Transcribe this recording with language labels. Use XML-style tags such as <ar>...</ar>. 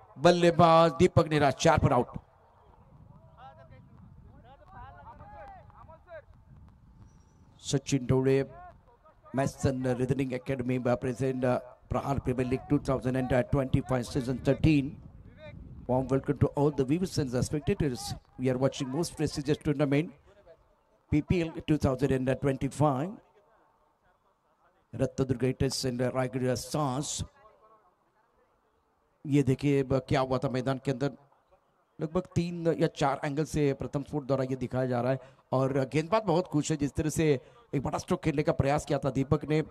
<hi>बल्लेबाज दीपक ने 4 पर आउट। सचिन ढोड़े मैसन रीजनिंग एकेडमी प्रेजेंट प्रहार premiere league 2025</hi> <en>season 13. Warm welcome to all the viewers and the spectators. We are watching most prestigious tournament PPL 2025.</en> <hi>Ratnadurg hitters and Raigarh stars. ये देखिए क्या हुआ था मैदान के अंदर। लगभग 3 या 4 एंगल से प्रथम स्फोट द्वारा ये दिखाया जा रहा है। और गेंदबाज बहुत खुश है, जिस तरह से एक बड़ा स्ट्रोक खेलने का प्रयास किया था दीपक ने।</hi>